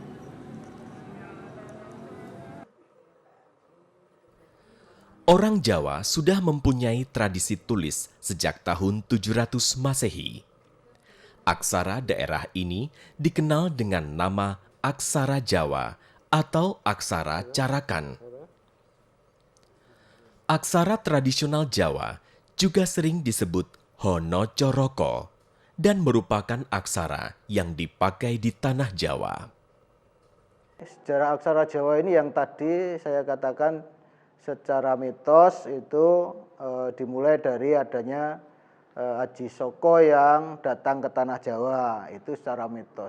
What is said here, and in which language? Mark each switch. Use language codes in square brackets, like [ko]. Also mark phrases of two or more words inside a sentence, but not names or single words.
[id] Orang Jawa sudah mempunyai tradisi tulis sejak tahun 700 Masehi. Aksara daerah ini dikenal dengan nama aksara Jawa atau aksara Carakan. Aksara tradisional Jawa juga sering disebut Hono Coroko dan merupakan aksara yang dipakai di tanah Jawa. Sejarah aksara Jawa ini yang tadi saya katakan secara mitos itu dimulai dari adanya Aji Soko yang datang ke tanah Jawa, itu secara mitos.